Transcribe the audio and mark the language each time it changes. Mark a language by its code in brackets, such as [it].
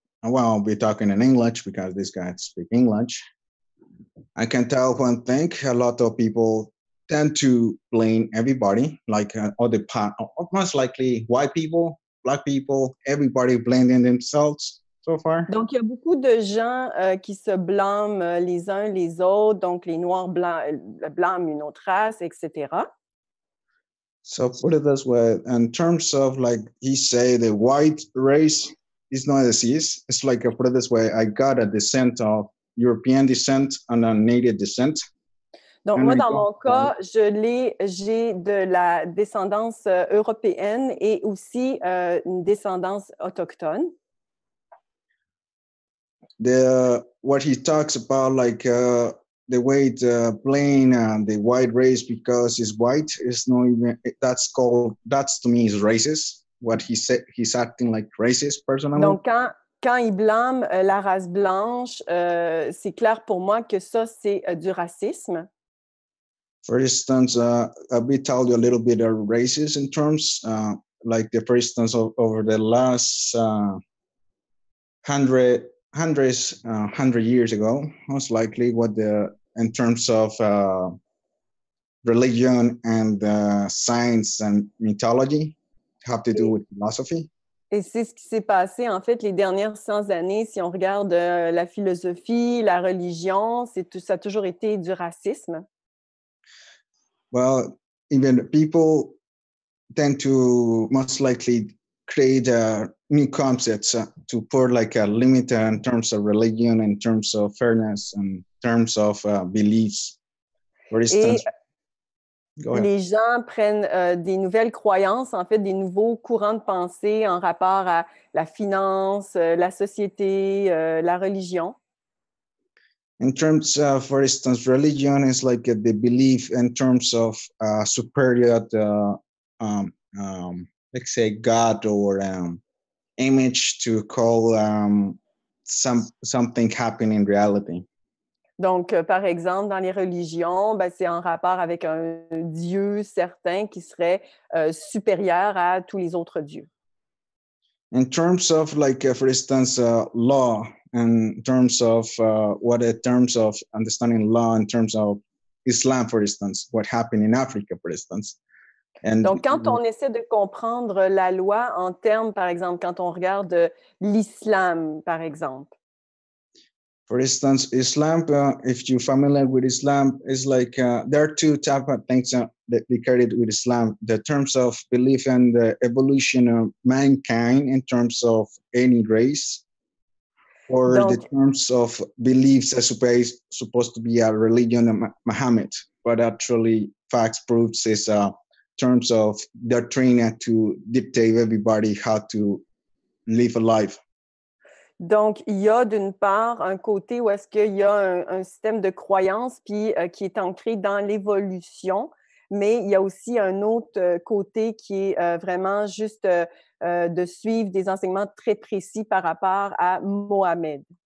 [en] Well, I'll be talking in English because these guys speak English. I can tell one thing. A lot of people tend to blame everybody, like other part, most likely white people, black people, everybody blaming themselves so far. [fr] Donc, il y a beaucoup de gens qui se blâment les uns les autres, donc les Noirs blâment une autre race, etc. [en] So put it this way, in terms of like he say the white race is not a disease. It's like put it this way, I got a descent of European descent and a native descent. [fr] Donc, moi, dans mon cas, j'ai de la descendance européenne et aussi une descendance autochtone. [en] What he talks about, like the way to blame the white race because he's white is not even, that's to me is racist. What he said, he's acting like racist personally. [fr] Donc, quand il blâme la race blanche, c'est clair pour moi que ça, c'est du racisme. [en] For instance, I'll be tell you a little bit of racist in terms, like for instance, over the last 100 years ago, most likely in terms of religion and science and mythology have to do with philosophy. [fr] Et c'est ce qui s'est passé, en fait, les dernières 100 années. Si on regarde la philosophie, la religion, ça a toujours été du racisme. [en] Well, even people tend to most likely create new concepts to put like a limit in terms of religion, in terms of fairness, in terms of beliefs. For instance, Go ahead. [fr] Les gens prennent des nouvelles croyances, en fait, des nouveaux courants de pensée en rapport à la finance, la société, la religion. [en] In terms of, for instance, religion is like the belief in terms of superior, let's say, God or image to call something happen in reality. [fr] Donc, par exemple, dans les religions, ben, c'est en rapport avec un Dieu certain qui serait supérieur à tous les autres dieux. [en] In terms of, like, for instance, law, in terms of terms of understanding law, in terms of Islam, for instance, what happened in Africa, for instance. And [fr] donc, quand on essaie de comprendre la loi en termes, par exemple, quand on regarde l'islam, par exemple. [en] For instance, Islam, if you're familiar with Islam, is like there are two type of things that we carried with Islam. The terms of belief and the evolution of mankind in terms of any race, or [fr] Donc, [en] the terms of beliefs as supposed to be a religion of Muhammad, but actually facts proves is terms of doctrine to dictate everybody how to live a life. [fr] Donc, il y a d'une part un côté où est-ce qu'il y a un système de croyance puis qui est ancré dans l'évolution, mais il y a aussi un autre côté qui est vraiment juste de suivre des enseignements très précis par rapport à Mohamed.